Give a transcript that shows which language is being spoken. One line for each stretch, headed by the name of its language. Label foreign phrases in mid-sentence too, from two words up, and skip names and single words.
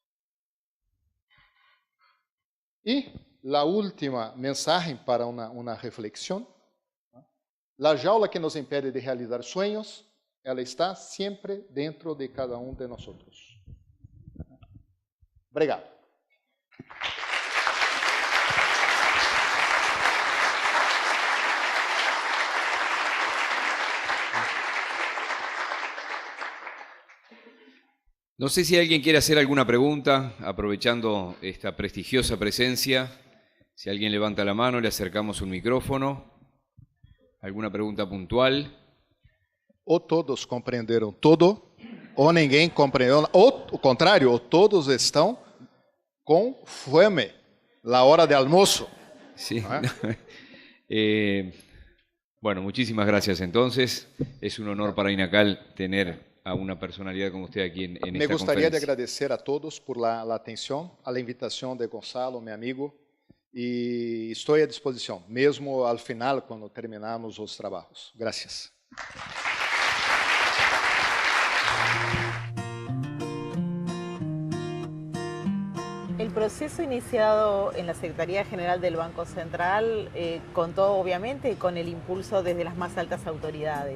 Portuguese: E a última mensagem para uma reflexão. A jaula que nos impede de realizar sonhos, ela está sempre dentro de cada de nós. Obrigado.
Spanish: No sé si alguien quiere hacer alguna pregunta, aprovechando esta prestigiosa presencia. Si alguien levanta la mano, le acercamos un micrófono. ¿Alguna pregunta puntual?
Portuguese: Ou todos compreenderam tudo, ou ninguém compreendeu, ou o contrário, ou todos estão com fome,
Spanish: la hora
Portuguese: de almoço.
Spanish: Sí. Bueno, muchísimas gracias entonces. Es un honor para INACAL tener a una personalidad como usted aquí en esta
Portuguese: Me gostaria
Spanish: conferencia.
Portuguese: de agradecer a todos por la atenção, a invitação de Gonçalo, meu amigo, e estou à disposição, mesmo ao final, quando terminarmos os trabalhos.
Spanish: Gracias. El proceso iniciado en la Secretaría General del Banco Central contó obviamente con el impulso desde las más altas autoridades.